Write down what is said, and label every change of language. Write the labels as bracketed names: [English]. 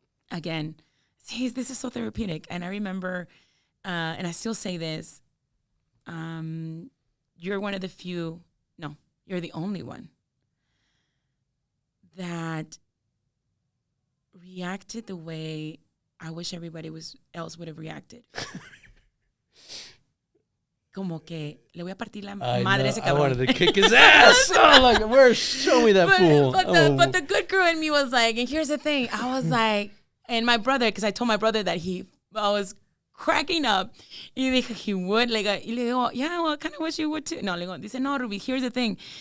[English] Again, see, this is so therapeutic. And I remember, and I still say this, you're one of the few, no, you're the only one that reacted the way I wish everybody else would have reacted. [Spanish] Como que le voy a partir la madre a ese cabrón. [English] I wanted to kick his ass. Show me that fool. But the good girl in me was like, and here's the thing. I was like, and my brother, because I told my brother that I was cracking up. [Spanish] Y dije, [English] he would. [Spanish] Y le digo, [English] yeah, well, I kind of wish you would too. No, [Spanish] le digo, dice, [English] no, Ruby, here's the thing.